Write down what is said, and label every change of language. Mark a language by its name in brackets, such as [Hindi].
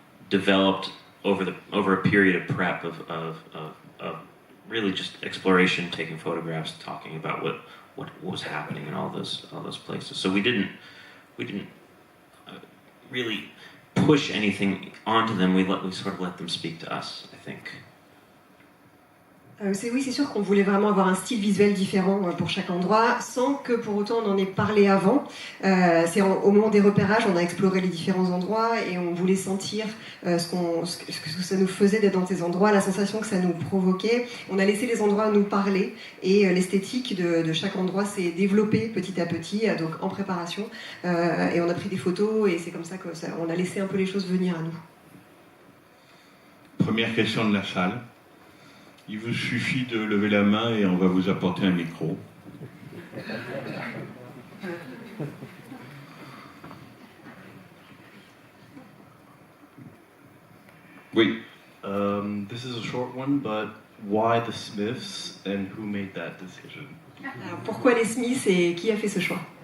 [English] developed over a period of prep of really just exploration, taking photographs, talking about what was happening in all those places. So we didn't really push anything onto them. We sort of let them speak to us, I think. [French] Oui, c'est sûr qu'on voulait vraiment avoir un style visuel différent pour chaque endroit, sans que pour autant on en ait parlé avant. Au moment des repérages, on a exploré les différents endroits et on voulait sentir ce que ça nous faisait d'être dans ces endroits, la sensation que ça nous provoquait. On a laissé les endroits nous parler et l'esthétique de chaque endroit s'est développée petit à petit, donc en préparation. Et on a pris des photos et c'est comme ça qu'on a laissé un peu les choses venir à nous. Première question de la salle. Il vous suffit de lever la main et on va vous apporter un micro. Oui. [English] This is a short one, but why the Smiths and who made that decision? [French] Alors, pourquoi les Smiths et qui a fait ce choix?